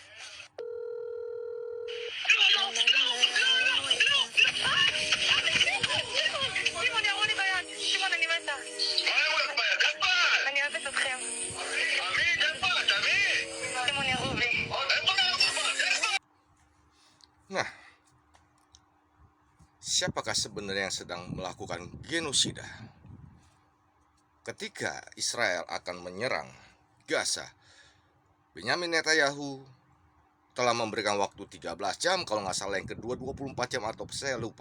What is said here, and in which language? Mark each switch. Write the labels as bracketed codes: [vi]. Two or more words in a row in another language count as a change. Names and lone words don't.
[he] שמעון, ירו לי ביד. שמעון, אני מתה. מה ירו לך ביד? איפה? אני אוהבת אתכם. תמיד, איפה? תמיד! שמעון, ירו בי. איפה ירו בך? איפה? [id] Nah, siapakah sebenarnya yang sedang melakukan genosida? Ketika Israel akan menyerang Gaza, Benyamin Netanyahu telah memberikan waktu 13 jam, kalau nggak salah yang kedua 24 jam atau saya lupa.